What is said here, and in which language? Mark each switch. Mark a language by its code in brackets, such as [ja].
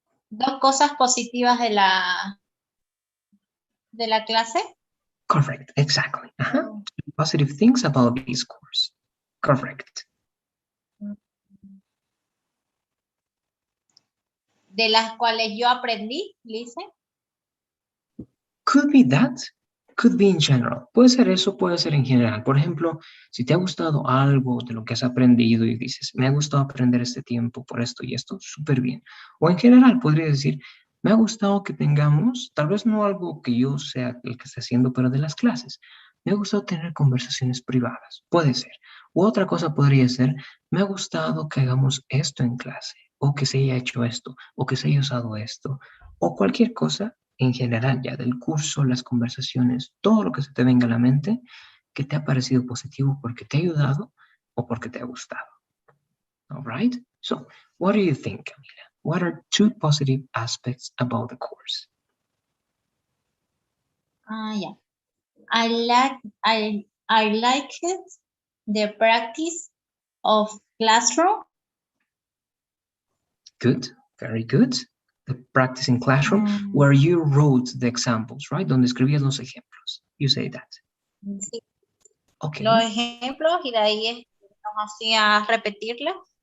[es] Dos cosas positivas de la clase. [en] Correct, exactly. Oh. Positive things about this course. Correct. [es] De las cuales yo aprendí, Lice. [en] Could be that, could be in general. [es] Puede ser eso, puede ser en general. Por ejemplo, si te ha gustado algo de lo que has aprendido y dices, me ha gustado aprender este tiempo por esto y esto, súper bien. O en general, podría decir, me ha gustado que tengamos, tal vez no algo que yo sea el que esté haciendo, pero de las clases. Me ha gustado tener conversaciones privadas, puede ser. U otra cosa podría ser, me ha gustado que hagamos esto en clase, o que se haya hecho esto, o que se haya usado esto, o cualquier cosa en general ya del curso, las conversaciones, todo lo que se te venga a la mente que te ha parecido positivo porque te ha ayudado o porque te ha gustado. [en] All right? So, what do you think, Camila? What are two positive aspects about the course? Yeah. I like it, the practice of classroom. Good, very good. The practice in classroom Mm, where you wrote the examples, right? [es] Donde escribías los ejemplos. [en] You say that. [es] sí, [en] Okay, [es] los ejemplos y de ahí nos hacía repetirlos.